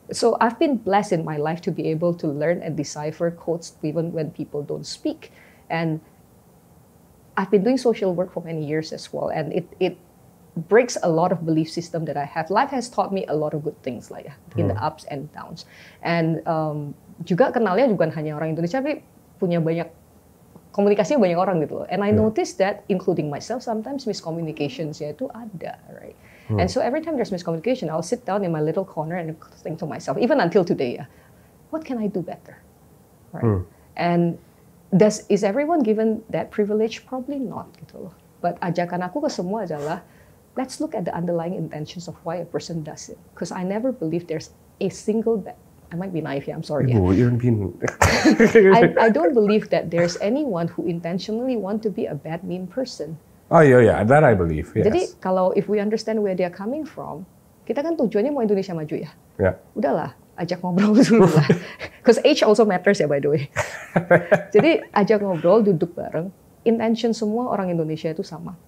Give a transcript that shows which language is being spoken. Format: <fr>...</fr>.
<en>So I've been blessed in my life to be able to learn and decipher codes even when people don't speak, and I've been doing social work for many years as well, and it breaks a lot of belief system that I have. Life has taught me a lot of good things like in the ups and downs.</en> <id>And juga kenalnya bukan hanya orang Indonesia, tapi punya banyak komunikasinya banyak orang gitu loh.</id> <en>And I noticed that, including myself, sometimes miscommunicationsnya itu ada, right? And so every time there's miscommunication, I'll sit down in my little corner and think to myself, even until today, what can I do better, right? And is everyone given that privilege? Probably not gitu loh. But</en> <id>ajakan aku ke semua adalah,</id> <en>let's look at the underlying intentions of why a person does it. Because I never believe there's a single I might be naive here, I'm sorry. Ibu, you're being... I don't believe that there's anyone who intentionally want to be a bad, mean person. Oh yeah, that I believe, yes.</en> <id>Jadi kalau</id> <en>if we understand where they're coming from,</en> <id>kita kan tujuannya mau Indonesia maju ya.</id> <en>Yeah.</en> <id>Udahlah, ajak ngobrol dulu lah.</id> <en>Because age also matters ya, by the way.</en> <id>Jadi ajak ngobrol, duduk bareng. Intention semua orang Indonesia itu sama.</id>